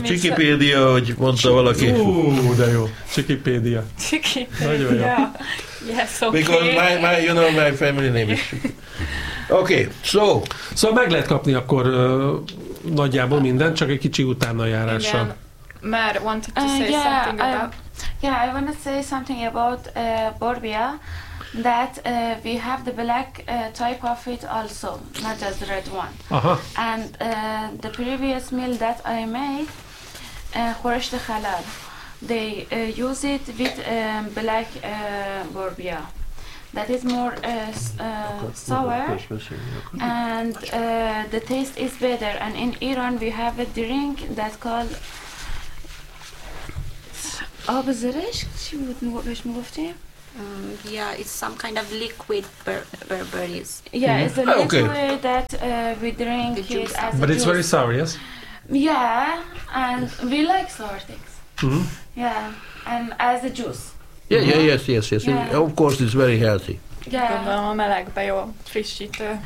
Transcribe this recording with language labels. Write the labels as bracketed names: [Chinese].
[Hungarian] Csikipédia, hogy mondta valaki. De jó. Csikipédia. Nagyon jó. [English] Yes, okay. Because my family name is... Okay, so... [Hungarian] Szóval meg lehet kapni akkor nagyjából mindent, csak egy kicsi utánajárással. [English] Mert wanted to say something about... Yeah, I want to say something about Borbia. That we have the black type of it also, not just the red one. Uh-huh. And the previous meal that I made, Khoresh de Khalal, they use it with black borbia. That is more sour, and the taste is better. And in Iran we have a drink that's called... Ab Zeresk, which we've moved to? Yeah, it's some kind of liquid berries. Yeah, it's a liquid that we drink it as a But it's juice. Very sour, yes? Yeah, and we like sour things. Yeah, and as a juice. Yeah, yeah, yes, yes, yes. Yeah. It, of course, it's very healthy. Yeah, [Hungarian] gondolom a melegbe jó, frissítő.